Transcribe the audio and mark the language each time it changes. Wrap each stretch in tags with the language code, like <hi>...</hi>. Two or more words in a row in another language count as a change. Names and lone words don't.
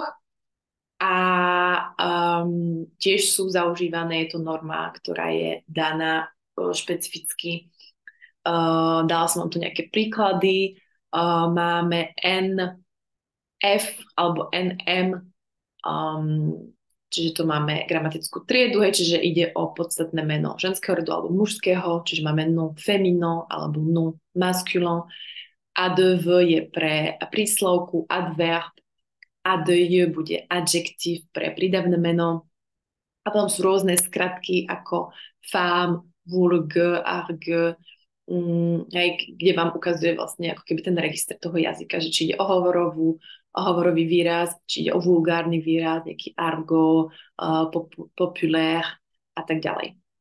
<sk>A tiež sú zaužívané, je to norma, ktorá je daná špecificky. Dala som vám tu nejaké príklady. Máme NF alebo NM, čiže to máme gramatickú triedu, čiže ide o podstatné meno ženského rodu alebo mužského, čiže máme</sk> <fr>nom féminin</fr> <sk>alebo</sk> <fr>nom masculin.</fr> <sk>ADV je pre príslovku, adverb, ADJ bude adjektív pre prídavné meno. A potom sú rôzne skratky ako</sk> <fr>femme, vulgue, argue,</fr> <sk>kde vám ukazuje vlastne ako keby ten register toho jazyka, že či ide o hovorový výraz, či ide o vulgárny výraz, nejaký</sk> <fr>argot, populaire</fr> <sk>a tak ďalej.</sk>